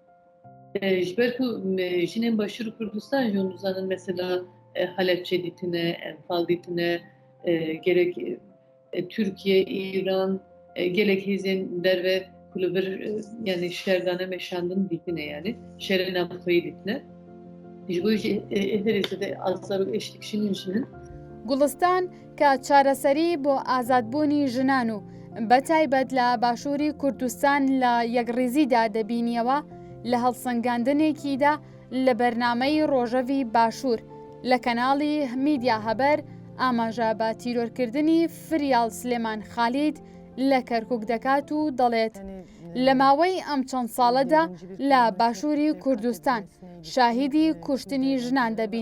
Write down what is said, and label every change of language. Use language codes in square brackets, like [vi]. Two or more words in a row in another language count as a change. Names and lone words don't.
[ku] Ji ber ku jinên Başûrê Kurdistan jî hûn dizanin mesela Halepçe dîtine, Enfal dîtine, gerek Türkiye, İran, gelek hêzên derve ku li vir yani şerdane meşandin dîtine yani şerê navxweyî dîtine. Ji bo jî herî de azar û eşlikşînên jinin [ckb] گوڵستان کە چارەسەری بۆ ئازادبوونی ژنان و بەتایبەت لە باشووری کوردستان لە یەکڕێزیدا دەبینیەوە لە هەڵسەنگاندنێکیدا لە بەرنامەی ڕۆژەوی باشوور لە کەناڵی میدیا هەبەر ئاماژە بە تیرۆرکردنی فریال سلێمان خالید لە کەرکووک دەکات و دەڵێت لە ماوەی ئەم چەند ساڵەدا لە باشووری کوردستان شاهیدی کوشتنی ژنان دەبین.